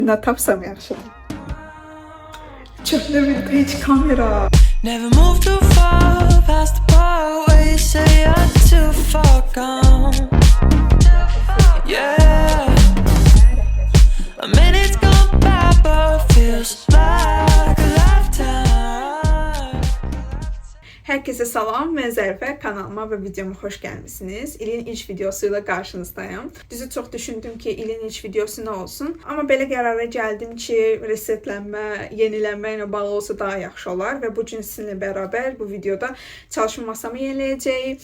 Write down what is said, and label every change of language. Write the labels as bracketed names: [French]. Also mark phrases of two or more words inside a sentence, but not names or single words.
[Azerbaijani] nə tapsam yaxşıdır. Köhnə vintage kamera. [English] Never move too far past the part where you say you're too far gone. Yeah, a minute's gone by, but feels like a lifetime. [Azerbaijani] Herkese salam, mən Zərifə, kanalıma və videoma xoş gəlmisiniz. İlin ilk videosuyla qarşınızdayım. Düzü çox düşündüm ki, ilin ilk videosu nə olsun. Amma belə qərara gəldim ki, resetlənmə, yenilənmə ilə bağlı olsa daha yaxşı olar və bu gün sizinlə bərabər bu videoda çalışma masamı yeniləyəcəyik.